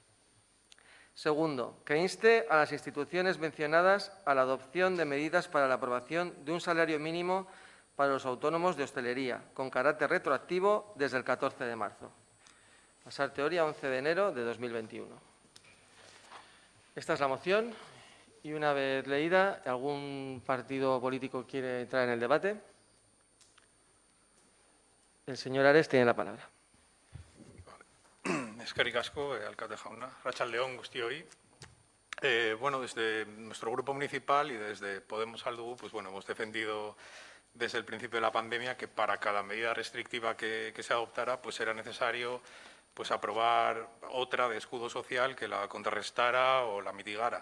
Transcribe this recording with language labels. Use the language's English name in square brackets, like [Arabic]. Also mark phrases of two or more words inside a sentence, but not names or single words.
[Spanish] Segundo, que inste a las instituciones mencionadas a la adopción de medidas para la aprobación de un salario mínimo para los autónomos de hostelería, con carácter retroactivo desde el 14 de marzo. Pasar teoría 11 de enero de 2021. Esta es la moción. Y una vez leída, ¿algún partido político quiere entrar en el debate? El señor Ares tiene la palabra. [Basque] Eskerrik asko, alcalde jauna. Arratsalde-on guztioi. [Spanish] Bueno, desde nuestro grupo municipal y desde Podemos Aldugu, pues bueno, hemos defendido desde el principio de la pandemia que para cada medida restrictiva que se adoptara, pues era necesario pues aprobar otra de escudo social que la contrarrestara o la mitigara.